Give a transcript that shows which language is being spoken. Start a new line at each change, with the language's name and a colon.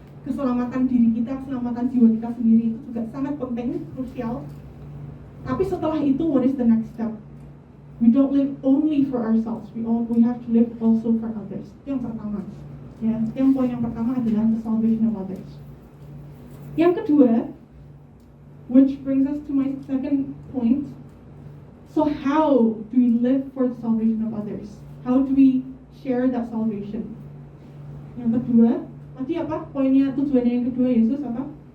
Indonesian: Keselamatan diri kita, keselamatan jiwa kita sendiri itu juga sangat penting, krusial.
English: Tapi setelah itu, what is the next step? We don't live only for ourselves. We have to live also for others.
Indonesian: Itu yang pertama. Ya, yang poin yang pertama adalah the salvation of others.
English: Yang kedua, which brings us to my second point. So how do we live for the salvation of others? How do we share that salvation?
Indonesian: Yang kedua, tadi apa? Poinnya, tujuannya yang kedua Yesus apa?